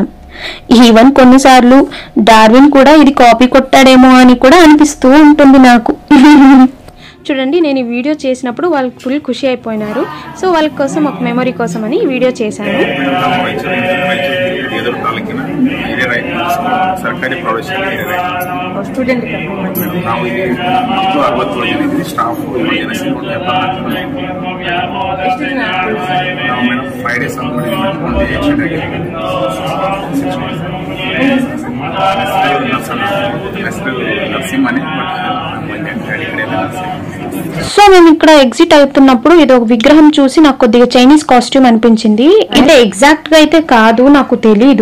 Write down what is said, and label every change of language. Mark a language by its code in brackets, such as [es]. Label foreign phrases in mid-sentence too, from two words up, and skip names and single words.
[te] ఈవెన్ కొన్నిసార్లు డార్విన్ కూడా ఇది కాపీ కొట్టాడేమో అని కూడా అనిపిస్తూ ఉంటుంది నాకు। చూడండి, నేను ఈ వీడియో చేసినప్పుడు వాళ్ళు ఫుల్ ఖుషి అయిపోయినారు। సో వాళ్ళ కోసం ఒక మెమరీ కోసం అని ఈ వీడియో చేశాను। [kn] ತಾಲೂಕಿನ ಹಿರಿಯರಾಯ ಸರ್ಕಾರಿ ಪ್ರೌಢಶಾಲೆ ಹಿರಿಯರಾಯ ಸ್ಟೂಡೆಂಟ್ ನಾವು ಇಲ್ಲಿ 67 ಜನ ಇದ್ದೀವಿ. ಸ್ಟಾಫ್ 7 ಜನ ಸೇರಿಕೊಂಡು 74 ಜನ. ನಾವು ಮೇಡಮ್ 5 days ಒಂದು ಆಕ್ಸಿಡೆಂಟ್ ಆಗಿದೆ. [te] నరసింహని సో మేము ఇక్కడ ఎగ్జిట్ అవుతున్నప్పుడు ఇది ఒక విగ్రహం చూసి నాకు కొద్దిగా చైనీస్ కాస్ట్యూమ్ అనిపించింది. అంటే ఎగ్జాక్ట్ గా అయితే కాదు, నాకు తెలీదు.